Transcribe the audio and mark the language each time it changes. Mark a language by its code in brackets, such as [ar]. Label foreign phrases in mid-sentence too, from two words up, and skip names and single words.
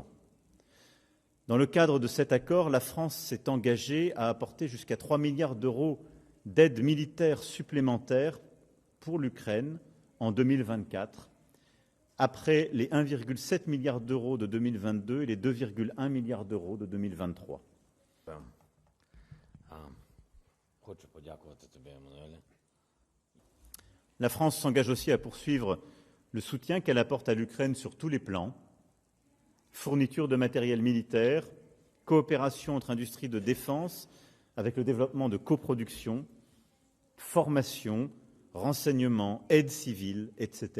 [fr] Dans le cadre de cet accord, la France s'est engagée à apporter jusqu'à 3 milliards d'euros d'aide militaire supplémentaire pour l'Ukraine en 2024, après les 1,7 milliard d'euros de 2022 et les 2,1 milliards d'euros de 2023. [uk] Хочу подякувати тобі, Еммануеле. [fr] La France s'engage aussi à poursuivre le soutien qu'elle apporte à l'Ukraine sur tous les plans: fourniture de matériel militaire, coopération entre industries de défense avec le développement de coproduction, formation, renseignement, aide civile, etc.